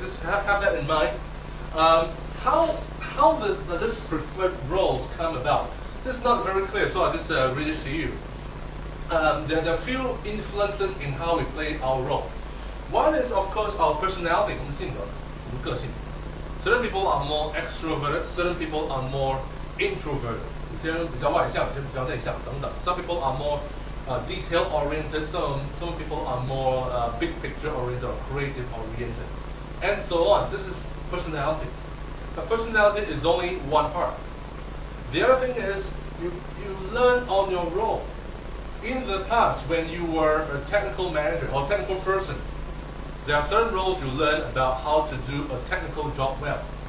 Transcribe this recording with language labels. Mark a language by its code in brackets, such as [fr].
[en] Just have that in mind. How this preferred roles come about? This is not very clear, so I'll just read it to you. There are a few influences in how we play our role. One is, of course, our personality, [zh] 我们性格, 我们个性. [en] Certain people are more extroverted, certain people are more introverted. [zh] 有些人比较外向，有些人比较内向等等. [en] Some people are more detail oriented, some people are more big picture oriented or creative oriented, and so on. This is personality. But personality is only one part. The other thing is you learn on your role. In the past, when you were a technical manager or technical person, there are certain roles you learn about how to do a technical job well.